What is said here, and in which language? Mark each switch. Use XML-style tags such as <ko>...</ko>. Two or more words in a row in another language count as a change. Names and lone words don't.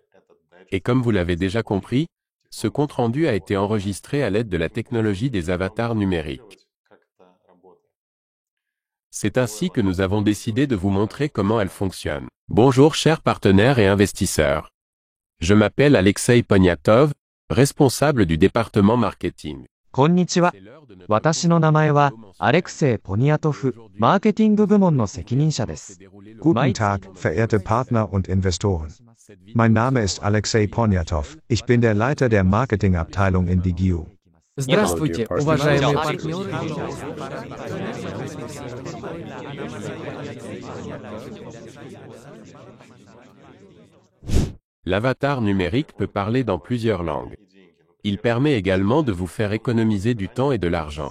<fr>Et comme vous l'avez déjà compris, ce compte-rendu a été enregistré à l'aide de la technologie des avatars numériques. C'est ainsi que nous avons décidé de vous montrer comment elle fonctionne. Bonjour chers partenaires et investisseurs. Je m'appelle Alexei Poniatov, responsable du département marketing.</fr> <ja>こんにちは。私の名前はアレクセイ・ポニアトフ、マーケティング部門の責任者です。</ja> <de>Guten Tag, verehrte Partner und Investoren. Mein Name ist Alexei Poniatov. Ich bin der Leiter der Marketingabteilung in DGU.</de> <ru>Здравствуйте, уважаемые партнеры.</ru> <fr>L'avatar numérique peut parler dans plusieurs langues. Il permet également de vous faire économiser du temps et de l'argent.</fr>